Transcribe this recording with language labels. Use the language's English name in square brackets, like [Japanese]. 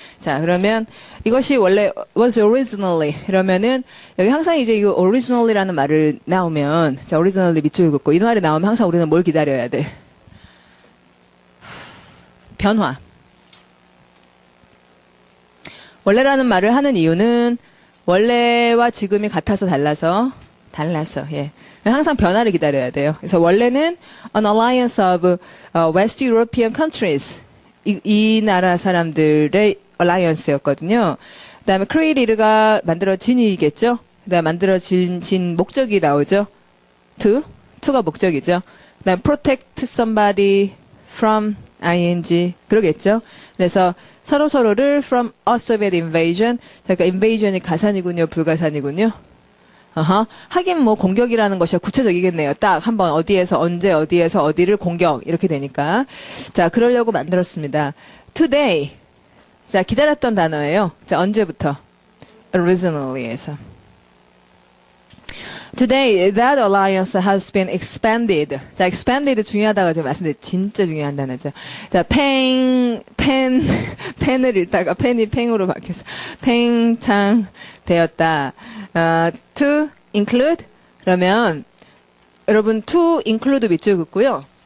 [Korean] 자, 그러면 이것이 원래 was originally 이러면은 여기 항상 이제 이거 originally라는 말을 나오면, 자, originally 밑줄 긋고 이 말이 나오면 항상 우리는 뭘 기다려야 돼? 변화. 원래라는 말을 하는 이유는 원래와 지금이 같아서 달라서, 예. 항상 변화를 기다려야 돼요. 그래서 원래는 [English] an alliance of West European countries. [Korean] 이 나라 사람들의 alliance였거든요. 그 다음에 created가 만들어진이겠죠. 그 다음에 만들어진 목적이 나오죠. to가 목적이죠. 그 다음에 [English] protect somebody from ing [Korean] 그러겠죠. 그래서 서로를 [English] from a Soviet invasion. [Korean] 그러니까 invasion이 가산이군요, 불가산이군요. 하긴 공격이라는 것이 구체적이겠네요. 딱 한번 어디에서 언제 어디에서 어디를 공격 이렇게 되니까. 자, 그러려고 만들었습니다. Today. 자, 기다렸던 단어예요. 자, 언제부터? Originally에서. [English] Today, that alliance has been expanded. [Korean] 자, expanded 중요하다고 제가 말씀드렸는데 진짜 중요한 단어죠. 자, 펜을 읽다가 펜이 팽으로 바뀌어서 팽창되었다. To include 그러면 여러분 to include 밑줄 긋고요.